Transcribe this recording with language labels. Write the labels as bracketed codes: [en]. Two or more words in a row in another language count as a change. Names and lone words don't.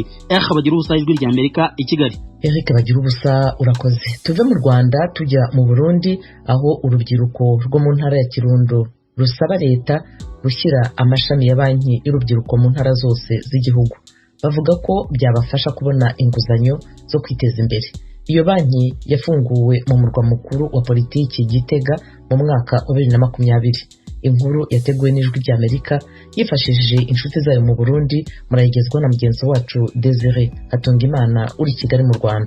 [rw] Bagira ubusa, Ijwi ry'Amerika i Kigali. Eric Bagira ubusa, urakoze. Tuve mu Rwanda tujya mu Burundi, aho urubyiruko rwo mu ntara ya Kirundo rusaba leta gushyira amashami ya banki y'urubyiruko mu ntara zose z'igihugu. Bavuga ko byabafasha kubona inguzanyo zo kwiteza imbere. Iyo banki yafunguwe mu murwa mukuru wa politiki Gitega mu mwaka wa 2020. Inkuru yateguwe n'Ijwi ry'Amerika yifashishije inshuti zayo mu Burundi, murayigezwa na mugenzi wacu Desire Hatungimana uri Kigali mu Rwanda.